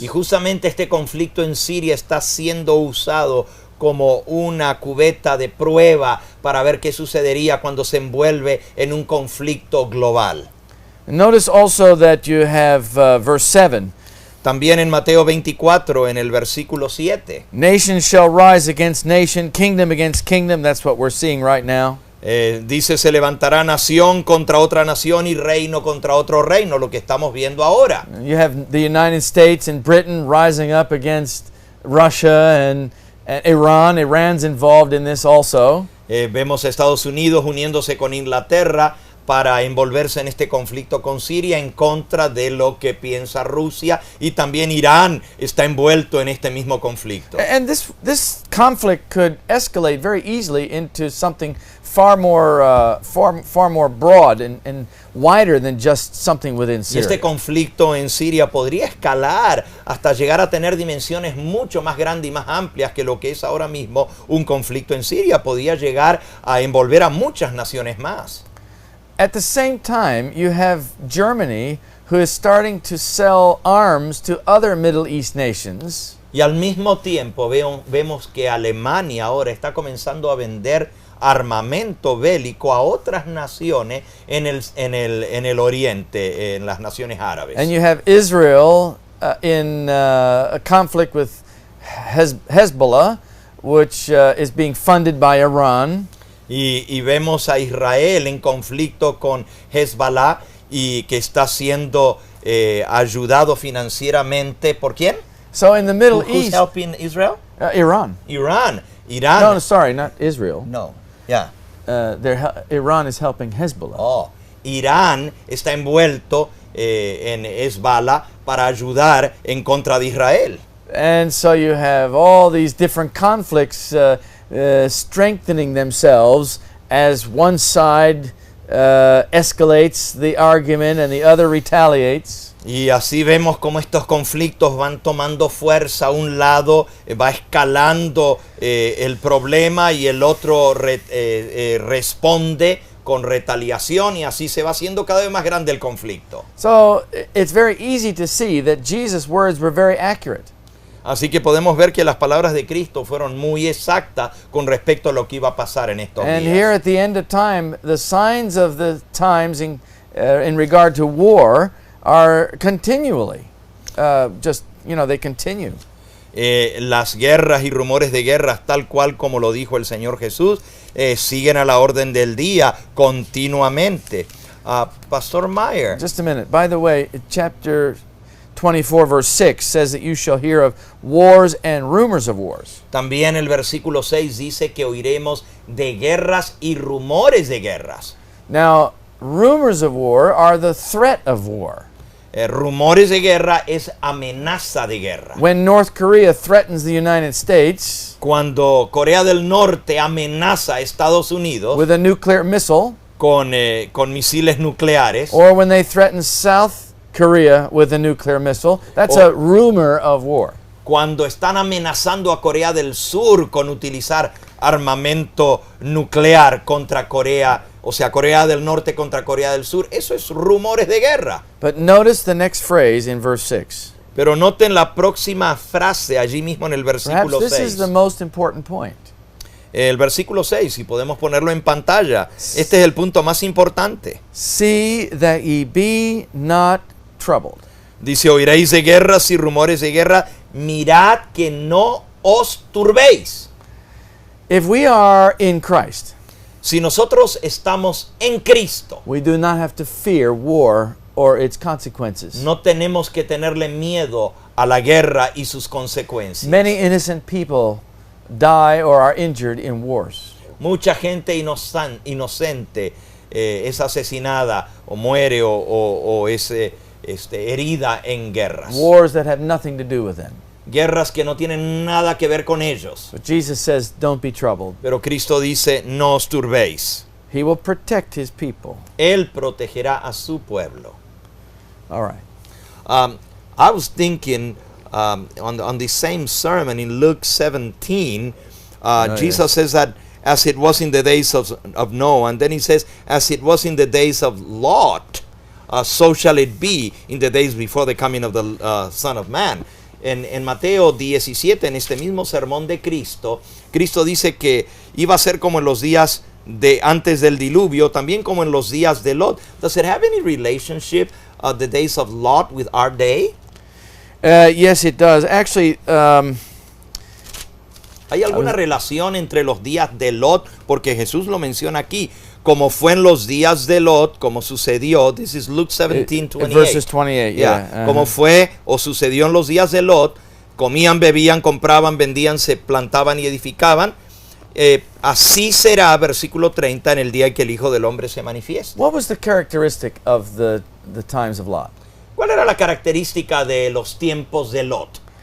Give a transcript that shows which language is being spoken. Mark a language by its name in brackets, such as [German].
[Spanish] Y justamente este conflicto en Siria está siendo usado como una cubeta de prueba para ver qué sucedería cuando se envuelve en un conflicto global. [English] Notice also that you have verse 7. [Spanish] También en Mateo 24, en el versículo 7. [English] Nation shall rise against nation, kingdom against kingdom. That's what we're seeing right now. [Spanish] Dice, se levantará nación contra otra nación y reino contra otro reino, lo que estamos viendo ahora. [English] You have the United States and Britain rising up against Russia and Iran. Iran's involved in this also. [Spanish] Vemos a Estados Unidos uniéndose con Inglaterra para envolverse en este conflicto con Siria en contra de lo que piensa Rusia, y también Irán está envuelto en este mismo conflicto. [English] And this conflict could escalate very easily into something far more broad and wider than just something within [Spanish] Y [English] Syria. [Spanish] este conflicto en Siria podría escalar hasta llegar a tener dimensiones mucho más grandes y más amplias que lo que es ahora mismo un conflicto en Siria. Podría llegar a envolver a muchas naciones más. [English] At the same time, you have Germany, who is starting to sell arms to other Middle East nations. [Spanish] Y al mismo tiempo vemos que Alemania ahora está comenzando a vender armamento bélico a otras naciones en el Oriente, en las naciones árabes. [English] And you have Israel in a conflict with Hezbollah, which is being funded by Iran. [Spanish] Y vemos a Israel en conflicto con Hezbollah, y que está siendo ayudado financieramente ¿por quién? [English] So in the Middle Who's East, helping Israel? Iran. [Spanish] Irán. [English] No, sorry, not Israel. No. Yeah. Iran is helping Hezbollah. Oh. [Spanish] Irán está envuelto en Hezbollah para ayudar en contra de Israel. [English] And so you have all these different conflicts strengthening themselves as one side escalates the argument and the other retaliates. [Spanish] Y así vemos cómo estos conflictos van tomando fuerza. Un lado va escalando el problema y el otro responde con retaliación, y así se va haciendo cada vez más grande el conflicto. [English] So it's very easy to see that Jesus' words were very accurate. [Spanish] Así que podemos ver que las palabras de Cristo fueron muy exactas con respecto a lo que iba a pasar en estos [English] And [Spanish] días. [English] here at the end of time, the signs of the times in regard to war are continually, they continue. [Spanish] Las guerras y rumores de guerras, tal cual como lo dijo el Señor Jesús, siguen a la orden del día continuamente. [English] Pastor Meyer. Just a minute. By the way, chapter 24 verse 6 says that you shall hear of wars and rumors of wars. [Spanish] También el versículo 6 dice que oiremos de guerras y rumores de guerras. [English] Now, rumors of war are the threat of war. [Spanish] Rumores de guerra es amenaza de guerra. [English] When North Korea threatens the United States [Spanish] Cuando Corea del Norte amenaza a Estados Unidos [English] with a nuclear missile, [Spanish] con misiles nucleares, [English] or when they threaten South Korea with a nuclear missile. That's a rumor of war. [Spanish] cuando están amenazando a Corea del Sur con utilizar armamento nuclear contra Corea, o sea, Corea del Norte contra Corea del Sur, eso es rumores de guerra. [English] But notice the next phrase in verse 6. [Spanish] Pero noten la próxima frase allí mismo en el [English] Perhaps [Spanish] versículo [English] this is [Spanish] 6. [English] the most important point. [Spanish] El versículo 6, si podemos ponerlo en pantalla, este es el punto más importante. [English] See that ye be not troubled. [Spanish] Dice, oiréis de guerras y rumores de guerra, mirad que no os turbéis. [English] If we are in Christ, [Spanish] Si nosotros estamos en Cristo, [English] we do not have to fear war or its consequences. [Spanish] no tenemos que tenerle miedo a la guerra y sus consecuencias. [English] Many innocent people die or are injured in wars. [Spanish] Mucha gente inocente es asesinada o muere o es herida en guerras. [English] Wars that have nothing to do with them. [Spanish] Guerras que no tienen nada que ver con ellos. [English] But Jesus says, don't be troubled. [Spanish] Pero Cristo dice, no os turbéis. [English] He will protect his people. [Spanish] Él protegerá a su pueblo. [English] All right. I was thinking on the same sermon in Luke 17, Jesus says that as it was in the days of Noah, and then he says, as it was in the days of Lot, so shall it be in the days before the coming of the Son of Man. [Spanish] En Mateo 17, en este mismo sermón de Cristo, Cristo dice que iba a ser como en los días de antes del diluvio, también como en los días de Lot. [English] Does it have any relationship, the days of Lot, with our day? Yes, it does. Actually, [Spanish] ¿Hay alguna relación entre los días de Lot? Porque Jesús lo menciona aquí, como fue en los días de Lot, como sucedió. [English] This is Luke 17, 28. verses 28, yeah. [Spanish] Como fue o sucedió en los días de Lot, comían, bebían, compraban, vendían, se plantaban y edificaban. Así será, versículo 30, en el día en que el Hijo del Hombre se manifieste. [English] What was the characteristic of the times of Lot? [Spanish] ¿Cuál era la característica de los tiempos de Lot?